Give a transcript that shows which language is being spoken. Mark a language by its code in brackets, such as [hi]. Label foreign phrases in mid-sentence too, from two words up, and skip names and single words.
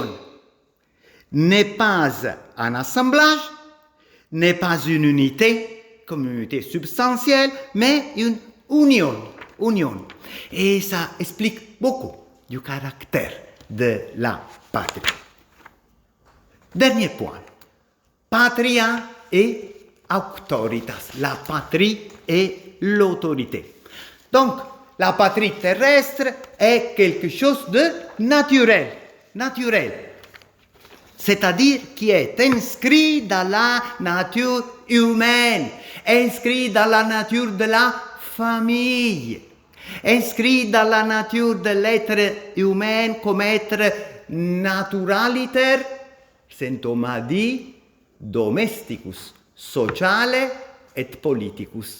[fr] N'est pas un assemblage, n'est pas une unité, comme une unité substantielle, mais une union. Et ça explique beaucoup du caractère de la patrie. Dernier point. [la] Patria et auctoritas. [fr] La patrie et l'autorité. Donc, la patrie terrestre est quelque chose de naturel. C'est-à-dire qui est inscrit dans la nature humaine, inscrit dans la nature de la famille, inscrit dans la nature de l'être humain comme être naturaliter, Saint Thomas dit, [la] domesticus, sociale et politicus.